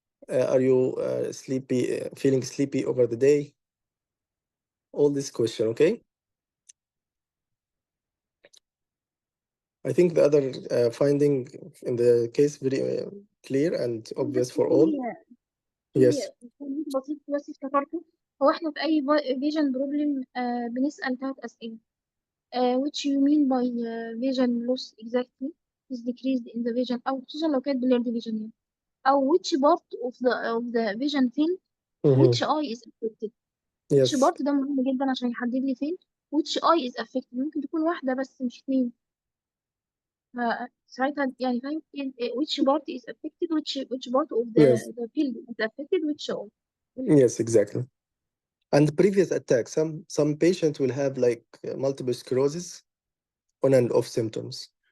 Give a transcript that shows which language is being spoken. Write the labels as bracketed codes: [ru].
[en] Are you feeling sleepy over the day? All this question, okay? I think the other finding in the case very clear and obvious for all. Yes. [ar] بسيط بس افتكرته. هو احنا في اي فيجن بروبلم بنسأل 3 أسئلة. [en] which you mean by vision loss exactly is decreased in the vision، [ar] او خصوصا لو كانت [en] blurred vision [ar] يعني. او [en] which part of the vision field which Mhm. eye is affected. which Yes. [ar] part ده مهم جدا عشان يحدد لي فين [en] which eye is affected. [ar] ممكن تكون واحدة بس مش اتنين. ساعتها يعني فاهم [en] which part is affected, which part of Yes. the field is affected, which eye. Yes, exactly. And previous attack, some patient will have like multiple sclerosis on and off symptoms.